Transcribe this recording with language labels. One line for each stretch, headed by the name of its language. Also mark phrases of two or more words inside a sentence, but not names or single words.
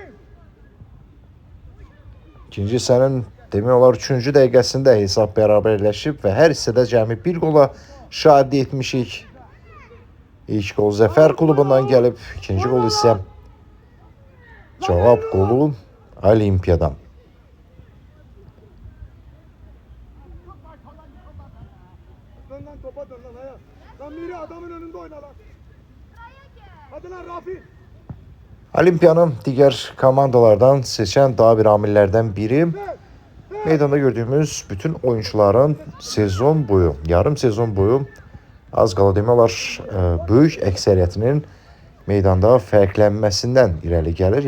Azerbaijani: İkinci hissənin demək olar 3-cü dəqiqəsində hesab bərabərləşib və hər hissədə cəmi bir qola şahid etmişik. İlk qol Zəfər klubundan gəlib, ikinci qol isə cavab qolu Olimpiyadan.
Turkish: Dön topa dön lan Hayat. Lan biri adamın önünde oyna lan. Hadi lan Rafi.
Azerbaijani: Olimpiyanın digər komandalardan seçən daha bir amillərdən biri meydanda gördüyümüz bütün oyuncuların sezon boyu, yarım sezon boyu az qala demək olar böyük əksəriyyətinin meydanda fərqlənməsindən irəli gəlir.